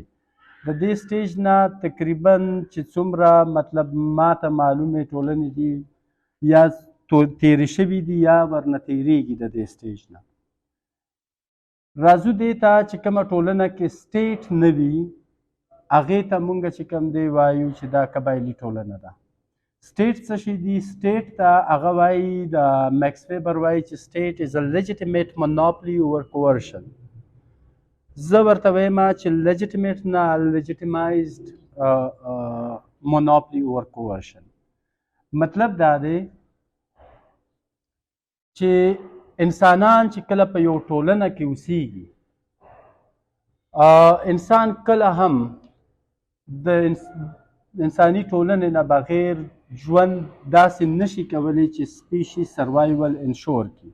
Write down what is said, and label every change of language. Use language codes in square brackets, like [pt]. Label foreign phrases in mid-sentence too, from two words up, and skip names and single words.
[ps] د دې سټیج نه تقریبا چې څومره مطلب ماته معلومې ټولنې دي یا تېرې شوي دي یا ورنه تېرېږي د دې سټیج نه. راځو دې ته چې کومه ټولنه کې سټیټ نه وي هغې ته موږ چې کوم دی وایو چې دا قبایلي ټولنه ده. سټیټ څه شي دي؟ سټیټ ته هغه وایي د میکس ویبر وایي چې [en] state is a legitimate monopoly over coercion. [ps] زه ورته وایم چې legitimate نه [en] legitimized monopoly over coercion. [ps] مطلب دا دی چې انسانان چې کله په یو ټولنه کې اوسېږي، انسان کله هم د انساني ټولنې نه بغیر ژوند داسې نشي کولی چې [en] species survival ensure [ps] کړي.